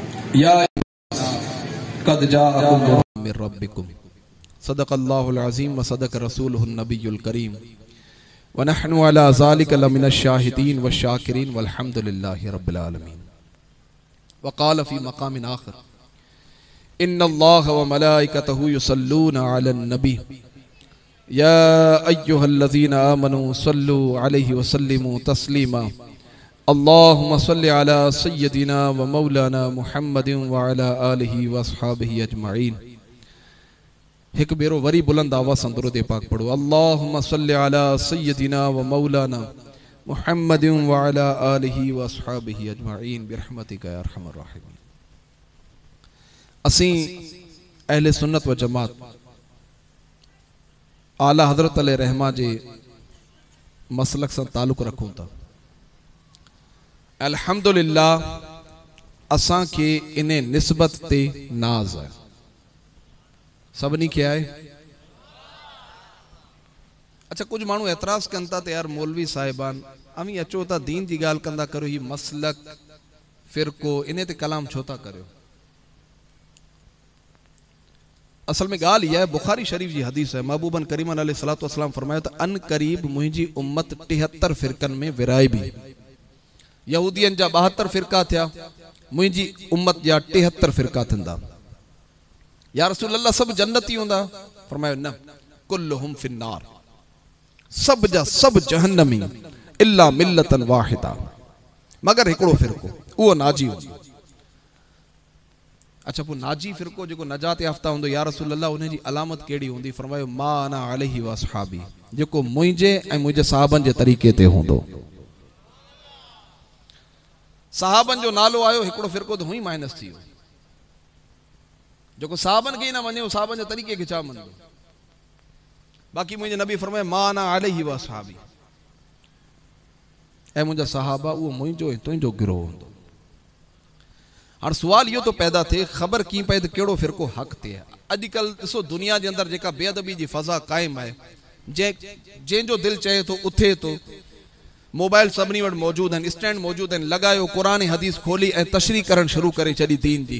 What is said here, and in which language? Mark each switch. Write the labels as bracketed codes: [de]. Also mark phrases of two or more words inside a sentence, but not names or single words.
[ar] يا قد جاءكم من ربكم صدق الله العظيم وصدق رسوله النبي الكريم ونحن على ذلك لمن الشاهدين والشاكرين والحمد لله رب العالمين. وقال في مقام آخر إن الله وملائكته يصلون على النبي يا أيها الذين آمنوا صلوا عليه وسلموا تسليما اللهم صل على سيدنا ومولانا محمد وعلى آله وأصحابه أجمعين. [sd] एक बेरो वरी बुलंद आवाज़ सां दुरूद पाक पढ़ो। [ar] اللهم صل على سيدنا ومولانا محمد وعلى آله وأصحابه أجمعين برحمتك يا أرحم الراحمين. [sd] असीं अहले सुन्नत व जमात आला हज़रत अले रहमा जे मसलक सां ताल्लुक़ रखूं था। अल्हम्दुलिल्लाह असां के इन निस्बत ते नाज है, सभनी के आए। अच्छा कुछ मानू एतराज कन था यार मौलवी साहिबान अमी अचो था दीन जी गाल कंदा करो, ही मसलक फिरको इन्हें ते कलाम छो था करो। असल में गाल यह है, बुखारी शरीफ जी हदीस है, महबूबन करीमन [ar] عليه الصلاة والسلام [sd] फरमाया था अन करीब मुंहिंजी उम्मत 73 फिरकन में विराए भी। यहूदियन जा 72 फिरका थिया, मुंहिंजी उम्मत जा 73 फिरका थींदा। या रसूल अल्लाह सब जन्नती हुंदा? फरमायो न, [ar] كلهم في النار, [sd] सब जा सब जहन्नमी [ar] إلا ملة واحدة, [sd] मगर हिकिड़ो फिरको उहो नाजी हुंदो। अच्छा पोइ नाजी फिरको जेको नजात याफ्ता हुंदो, या रसूल अल्लाह उन जी अलामत कहिड़ी हूंदी? [ar] फरमायो ما أنا عليه وأصحابي, [sd] जेको मुंहिंजे ऐं मुंहिंजे सहाबन जे तरीक़े ते हूंदो। सहाबन जो नालो आयो, हिकिड़ो फिरको तो हुई माइनस थी वियो। जेको सहाबन के ही ना मञे, सहाबन जे तरीक़े खे छा मञो? बाक़ी मुंहिंजे नबी फरमाए [ar] ما أنا عليه وأصحابي, [sd] ऐं मुंहिंजा सहाबा उहो मुंहिंजो ऐं तुंहिंजो गिरोह हूंदो। हाणे सुवाल इहो तो पैदा थिए, ख़बर कीअं पए त कहिड़ो फिरको हक़ ते आहे? अॼुकल्ह ॾिसो दुनिया जे अंदरि जेका बेअदबी जी फ़ज़ा क़ाइमु आहे, जंहिंजो दिलि चए थो उथे थो, मोबाइल सभिनी वटि मौजूदु आहिनि, स्टैंड मौजूदु आहिनि, लॻायो क़ुरान हदीस खोली ऐं तशरीह करणु शुरू करे छॾी दीन जी।